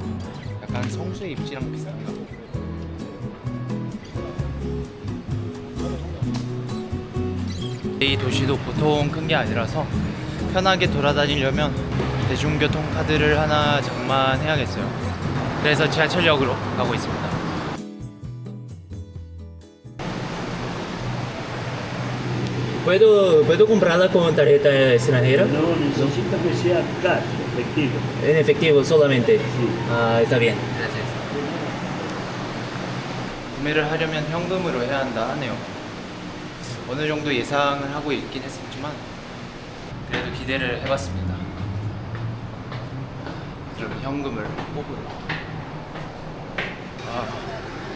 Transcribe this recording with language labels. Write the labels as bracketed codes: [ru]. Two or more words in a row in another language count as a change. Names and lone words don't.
[ko] 약간 성수의 입지랑 비슷한가? 이 도시도 보통 큰 게 아니라서 편하게 돌아다니려면 대중교통 카드를 하나 장만해야겠어요. 그래서 지하철역으로 가고 있습니다. [es] ¿Puedo comprarla con tarjeta extranjera? No, necesito que sea cash, efectivo. En efectivo solamente. Sí. Ah, está bien. Gracias. [ko] 구매를 하려면 현금으로 해야 한다 하네요. 어느 정도 예상을 하고 있긴 했었지만 그래도 기대를 해봤습니다. 그럼 현금을 뽑으러.